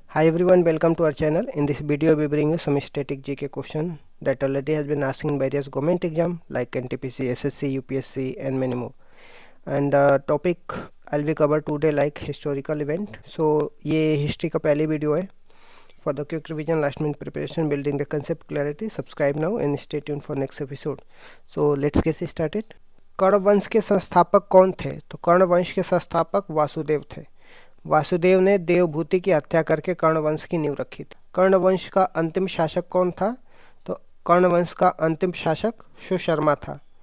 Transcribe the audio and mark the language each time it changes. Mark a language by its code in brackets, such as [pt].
[en] Hi everyone, welcome to our channel. In this video we bring you some static GK question that already has been asked in various government exam like NTPC, SSC, UPSC and many more. And topic I'll be cover today like historical event. [hi] So ये history का पहली video है. [en] For the quick revision, last minute preparation, building the concept clarity, subscribe now and stay tuned for next episode. So let's get started. [hi] कर्ण वंश के संस्थापक कौन थे? तो कर्ण वंश के संस्थापक वासुदेव थे. वासुदेव ने देवभूति की हत्या करके कर्ण वंश की नींव रखी थी. कर्ण वंश का अंतिम शासक कौन था? तो कर्ण वंश का अंतिम शासक सुशर्मा था.